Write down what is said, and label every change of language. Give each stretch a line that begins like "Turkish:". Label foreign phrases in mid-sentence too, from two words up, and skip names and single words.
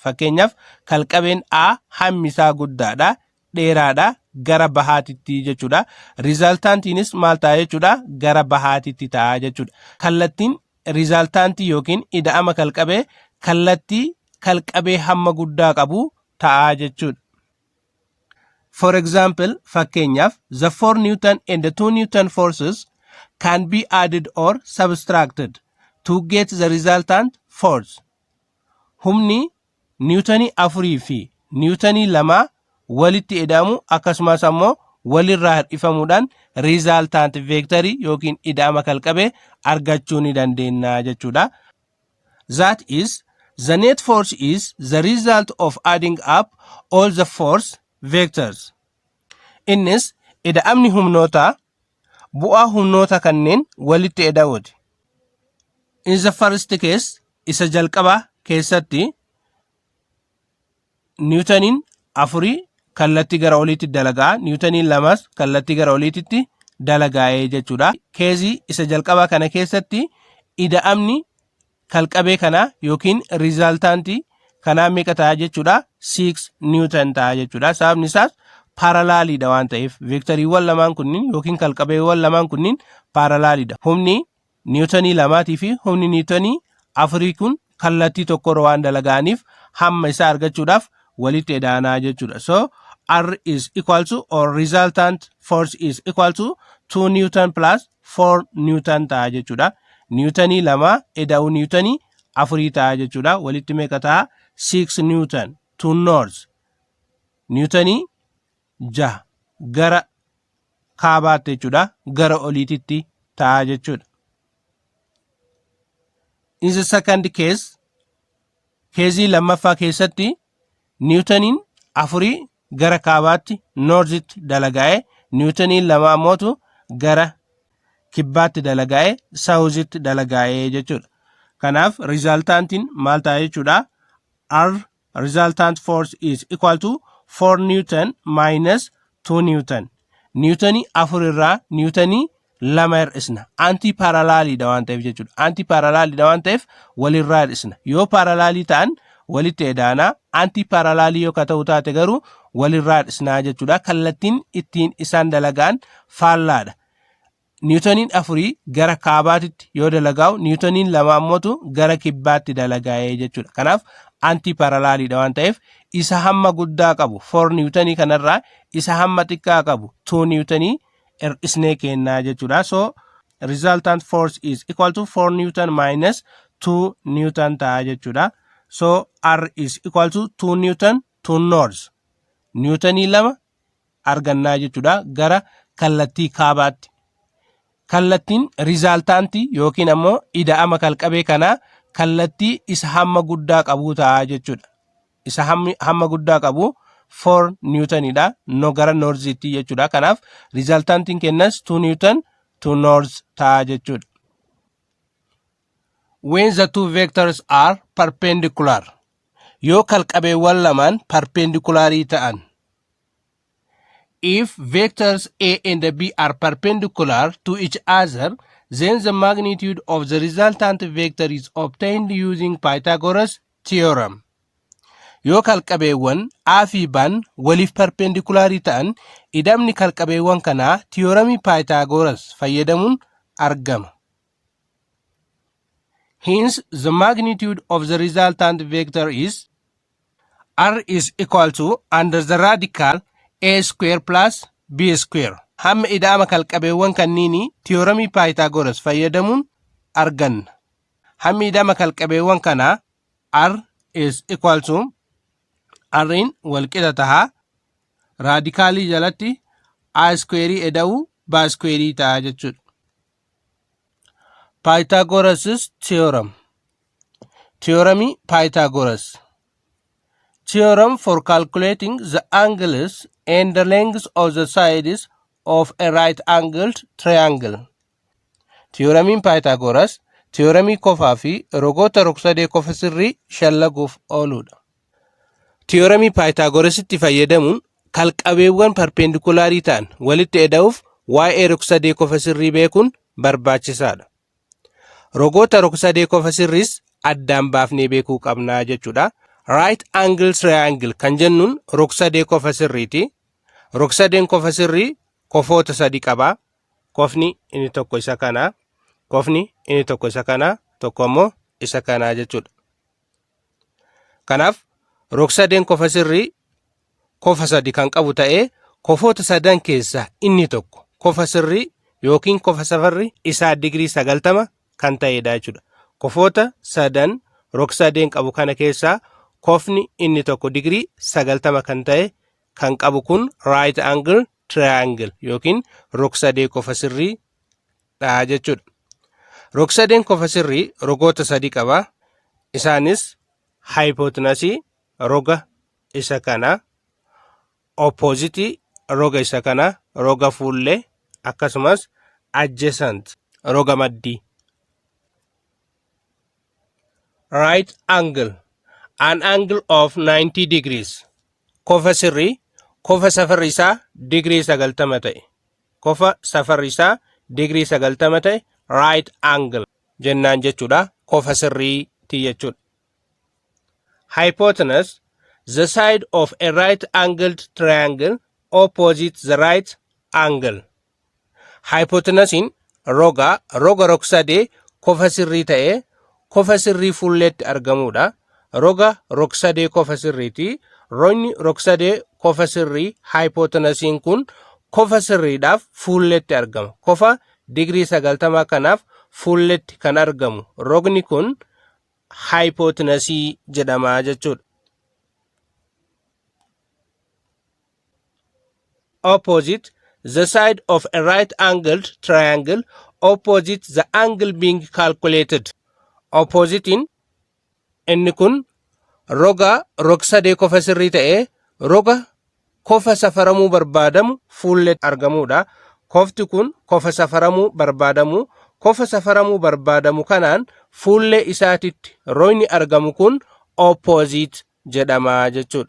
Oromo: Fakkeenyaaf kalqabeen A hammi isaa guddaadha, dheeraadha, gara bahaatitti jechuudha. Resultantiinis maal ta'a jechuudha? Gara bahaatitti ta'a jechuudha. Kallattiin resultantii yookiin ida'ama kalqabee kallattii kalqabee hamma guddaa qabu ta'a jechuudha.
English: For example, fakkeenyaaf the 4 Newton and the 2 Newton forces can be added or subtracted to get the resultant force.
Oromo: Humni Newtonii 4 fi Newtonii 2 walitti ida'amu akkasumas ammoo walirraa hir'ifamuudhaan
English: resultant vectorii
Oromo: yookiin ida'ama kalqabee argachuu ni dandeenya jechuudha.
English: That is, the net force is the result of adding up all the force vectors.
Oromo: Innis ida'amni humnoota bu'aa humnoota kanneen walitti ida'uuti.
English: In the first case,
Oromo: isa jalqaba keessatti Newtoniin 4 kallattii gara oliitti dalagaa, Newtoniin 2 kallattii gara oliitti dalagaa'ee jechuudha. Keezii isa jalqabaa kana keessatti ida'amni kalqabee kana yookiin resultantii kanaa meeqa ta'a jechuudha? 6 Newton ta'a jechuudha. Sababni isaas parallelidha waan ta'eef vektoriiwwan lamaan kunniin yookiin kalqabeewwan lamaan kunniin parallelidha. Humni Newtonii 2 fi humni Newtonii 4 kun kallattii tokkorra waan dalaga'aniif hamma isaa argachuudhaaf walitti ida'anaa jechuudha.
English: So R is equal to or resultant force is equal to 2 Newton plus 4 Newton
Oromo: ta'a jechuudha. Newtonii 2 ida'uu Newtonii 4 ta'a jechuudha. Walitti meeqa ta'a?
English: 6 Newton to north.
Oromo: Newtonii 6 gara kaabaatti jechuudha. Gara oliititti ta'a jechuudha.
English: In the second case,
Oromo: keezii lammaffaa keessatti Newtoniin 4 gara kaabaatti northitti dalagaa'e, Newtoniin 2 ammoo gara kibbaatti dalagaa'e, south'itti dalagaa'e jechuudha. Kanaaf resultantiin maal ta'a jechuudha?
English: R resultant force is equal to 4 Newton minus 2 Newton.
Oromo: Newtonii 4 irraa Newtonii 2 hir'isna. Antiparallelidha waan ta'eef jechuudha. Antiparallelidha waan ta'eef walirraa hir'isna. Yoo parallelii ta'an walitti ida'anaa, antiparallelii yoo ta'u taate garuu walirraa hir'isnaa jechuudha. Kallattiin ittiin isaan dalagaan faallaadha. Newtoniin 4 gara kaabaatitti yoo dalagaa'u, Newtoniin 2 ammoo gara kibbaatti dalagaa'ee jechuudha. Kanaaf antiparallelidha waan ta'eef isa hamma guddaa qabu 4 Newtonii kanarraa isa hamma xiqqaa qabu 2 Newtonii hir'isnee kennaa jechuudha.
English: So resultant force is equal to 4 Newton minus 2 Newton
Oromo: ta'a jechuudha.
English: So R is equal to 2 Newton to north.
Oromo: Newtonii 2 argannaa jechuudha gara kallattii kaabaatti. Kallattiin resultantii yookiin ammoo ida'ama kalqabee kanaa kallattii isa hamma guddaa qabu ta'a jechuudha. Isa hamma guddaa qabu 4 Newtonidha. No gara northitti jechuudha. Kanaaf resultantiin kennas
English: 2 Newton to north
Oromo: ta'a jechuudha.
English: when the two vectors are perpendicular.
Oromo: Yoo kalqabeewwan lamaan perpendicularii ta'an.
English: If vectors A and B are perpendicular to each other, then the magnitude of the resultant vector is obtained using Pythagoras theorem.
Oromo: Yoo kalqabeewwan A fi B'n waliif perpendicularii ta'an, idamni kalqabeewwan kanaa theoremii Pythagoras fayyadamuun argama.
English: Hence, the magnitude of the resultant vector is R is equal to under the radical A square plus B square.
Oromo: Hamma ida'ama kalqabeewwan kanniini theoremii Pythagoras fayyadamuun arganna. Hammi ida'ama kalqabeewwan kanaa
English: R is equal to
Oromo: R'n walqixa tahaa raadikaalii jalatti
English: A square
Oromo: eda'uu
English: B square
Oromo: ta'a jechuudha.
English: Pythagoras theorem.
Oromo: Theoremii Pythagoras.
English: Theorem for calculating the angles and the lengths of the sides of a right-angled triangle.
Oromo: Theoremiin Pythagoras theoremii kofaa fi rogoota rogsadee kofa sirrii shallaguuf ooludha. Theoremii Pythagorasitti fayyadamuun kalqabeewwan perpendicularii ta'an walitti eda'uuf waa'ee rogsadee kofa sirrii beekuun barbaachisaadha. Rogoota rogsadee kofa sirriis addaan baafnee beekuu qabnaa jechuudha.
English: Right angle triangle
Oromo: kan jennuun rogsadee kofa sirriiti. Rogsadeen kofa sirrii kofoota sadi qaba. Kofni inni tokko isa kana, kofni inni tokko isa kana, tokko immoo isa kana jechuudha. Kanaaf rogsadeen kofa sirrii kofa sadi kan qabu ta'ee kofoota sadan keessaa inni tokko kofa sirrii yookiin kofa safarri isaa digirii 90 kan ta'edha jechuudha. Kofoota sadan rogsadeen qabu kana keessaa kofni inni tokko digirii 90 kan ta'e kan qabu kun
English: right angle triangle
Oromo: yookiin rogsadee kofa sirrii dha jechuudha. Rogsadeen kofa sirrii rogoota sadi qaba. Isaanis hypotenuse roga isa kana, opposite roga isa kana, roga fuullee akkasumas adjacent roga maddii.
English: Right angle, an angle of 90 degrees.
Oromo: Kofa sirrii kofa safarri isaa digirii 90 ta'e. Kofa safarri isaa digirii 90 ta'e
English: right angle
Oromo: jennaan jechuudha. Kofa sirrii ti jechuudha.
English: Hypotenuse, the side of a right angled triangle opposite the right angle.
Oromo: Hypotenusiin roga rogsadee kofa sirrii ta'e kofa sirrii fuulleetti argamudha. Roga rogsadee kofa sirriiti. Rogni rogsadee kofa sirrii hypotenusiin kun kofa sirriidhaaf fuulleetti argama. Kofa digirii 90 kanaaf fuulleetti kan argamu. Rogni kun hypotenusii jedhama jechuudha.
English: Opposite, the side of a right angled triangle opposite the angle being calculated.
Oromo: Oppositein inni kun roga rogsadee kofa sirrii ta'ee roga kofa safaramuu barbaadamu fuulleetti argamudha. Kofti kun kofa safaramuu barbaadamu. Kofa safaramuu barbaadamu kanaan fuullee isaatitti royni argamu kun opposite jedhama jechuudha.